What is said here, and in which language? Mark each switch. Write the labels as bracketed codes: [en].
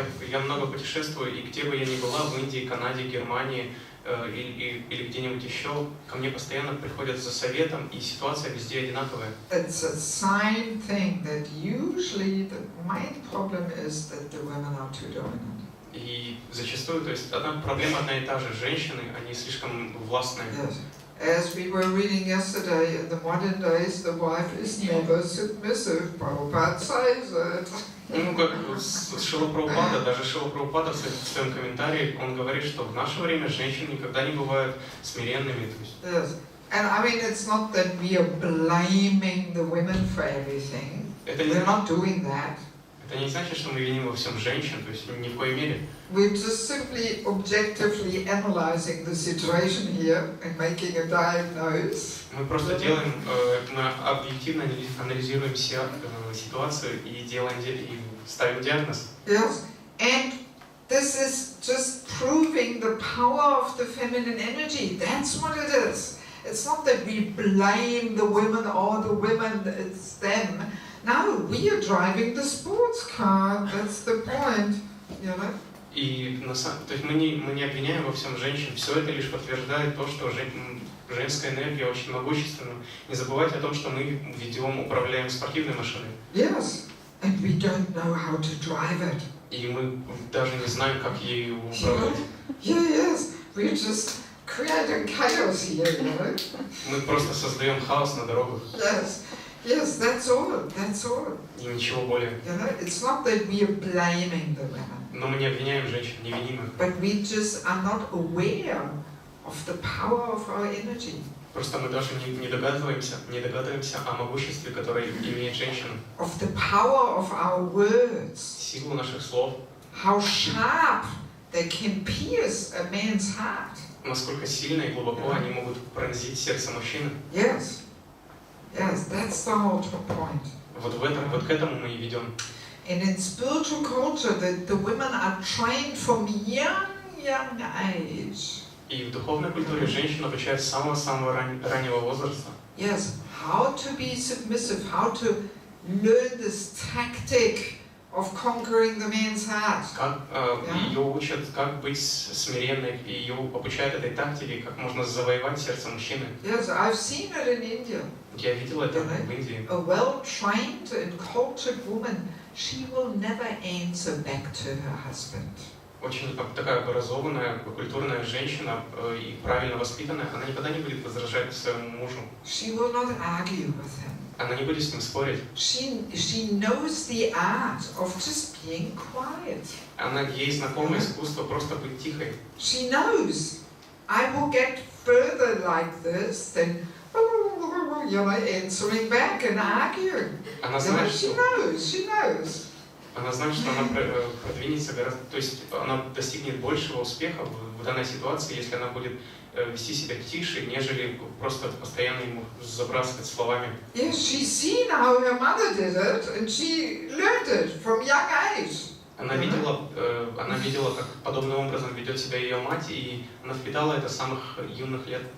[ru] Я много путешествую, и где бы я ни была, в Индии, Канаде, Германии, или где-нибудь еще, ко мне постоянно приходят за советом, и ситуация везде одинаковая. [en] It's the same thing that usually the main problem is that the women are too dominant. [ru] И зачастую, то есть проблема одна и та же, женщины, они слишком властные. [en] Yes. As we were reading yesterday, in the modern days, the wife is never submissive. Prabhupada says it. [ru] Ну, как Шрила Прабхупада, даже Шрила Прабхупада в своем комментарии, он говорит, что в наше время женщины никогда не бывают смиренными. [en] Yes. And I mean, it's not that we are blaming the women for everything. We're not doing that. [ru] Это не значит, что мы виним во всем женщин, то есть ни в коей мере. [en] We're just simply objectively analyzing the situation here and making a diagnosis. [ru] Мы просто делаем, мы объективно анализируем ситуацию и ставим диагноз. [en] Yes, and this is just proving the power of the feminine energy. That's what it is. It's not that we blame the women or the women, it's them. No, we are driving the sports car. That's the point, you know. [ru] И то есть мы не обвиняем во всем женщин. Все это лишь подтверждает то, что женская энергия очень могущественна. Не забывайте о том, что мы управляем спортивной машиной. [en] Yes, and we don't know how to drive it. [ru] И мы даже не знаем, как ею управлять. [en] Yes, we're just creating chaos here, you know. [ru] Мы просто создаем хаос на дорогах. [en] Yes, that's all. [ru] И ничего более. [en] You know, it's not that we are blaming the women. [ru] Но мы не обвиняем женщин, не виним их. [en] But we just are not aware of the power of our energy. [ru] Просто мы даже не догадываемся о могуществе, которое имеет женщина. [en] Of the power of our words. [ru] Силу наших слов. [en] How sharp they can pierce a man's heart. [ru] Насколько сильно и глубоко они могут пронзить сердце мужчины. [en] Yes, that's the whole point. [ru] Вот к этому мы и ведем. [en] And in spiritual culture, the women are trained from young age. [ru] И в духовной культуре женщин обучают с самого раннего возраста. [en] Yes, how to be submissive, how to learn this tactic of conquering the man's heart. [ru] Ее учат, как быть смиренной, и ее обучают этой тактике, как можно завоевать сердце мужчины. [en] Yes, I've seen it in India. [ru] Я видел это в Индии. [en] A well-trained and cultured woman, she will never answer back to her husband. [ru] Очень такая образованная, культурная женщина и правильно воспитанная, она никогда не будет возражать своему мужу. [en] She will not argue with him. [ru] Она не будет с ним спорить. [en] She knows the art of just being quiet. [ru] Ей знакомо искусство просто быть тихой. [en] She knows I will get further like this than answering back and arguing. [ru] Она знает, [en] she knows. [ru] Она знает, что она продвинется гораздо, то есть она достигнет большего успеха в данной ситуации, если она будет вести себя тише, нежели просто постоянно ему забрасывать словами. [en] Yes, she's seen how her mother did it, and she learned it from young age. [ru] Она видела, как подобным образом ведет себя ее мать, и она впитала это с самых юных лет.